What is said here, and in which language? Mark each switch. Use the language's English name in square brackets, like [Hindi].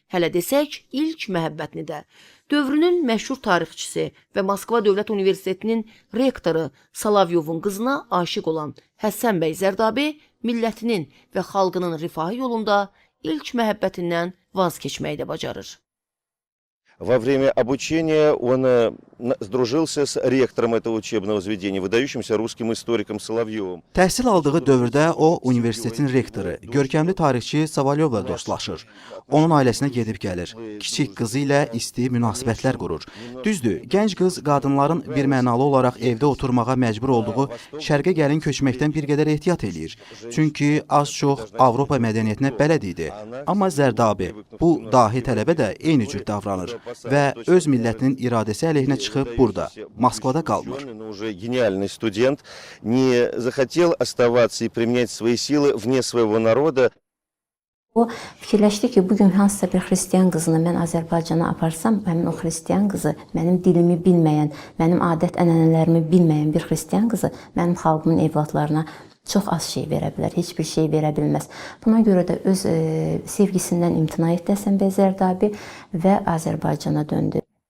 [Azerbaijani] Hələ desək, ilk məhəbbətini də. Dövrünün məşhur tarixçisi və Moskva Dövlət Universitetinin rektoru Salavyovun qızına aşiq olan Həsən bəy Zərdabi millətinin və xalqının rifahı yolunda ilk məhəbbətindən vaz keçməyi də bacarır. [Russian] Во время обучения он сдружился с ректором этого учебного заведения, выдающимся русским историком Соловьевым. [Azerbaijani] Təhsil aldığı dövrdə o universitetin rektoru, görkəmli tarixçi Savalyovla dostlaşır. Onun ailəsinə gedib gəlir. Kiçik qızı ilə isti münasibətlər qurur. Düzdür, gənc qız qadınların birmənalı olaraq evdə oturmağa məcbur olduğu şərqə gəlin köçməkdən bir qədər ehtiyat eləyir. Çünki az-çox Avropa mədəniyyətinə bələd idi. Amma Zərdabi bu dahi tələbə də eyni cür davranır və öz millətinin iradəsi əleyhinə çıxıb burada, Moskvada qalmır. [Russian] Но уже гениальный студент не захотел оставаться и применять свои силы вне своего народа. [Azerbaijani] O fikirləşdi ki, bugün hansısa bir xristian qızını mən Azərbaycana aparsam, həmin o xristian qızı mənim dilimi bilməyən, mənim adət-ənənələrimi bilməyən bir xristian qızı mənim xalqımın evladlarına çox az şey verə bilər, heç bir şey verə bilməz. Buna görə də öz sevgisindən imtina etdi Həsən bəy Zərdabi və Azərbaycana döndü.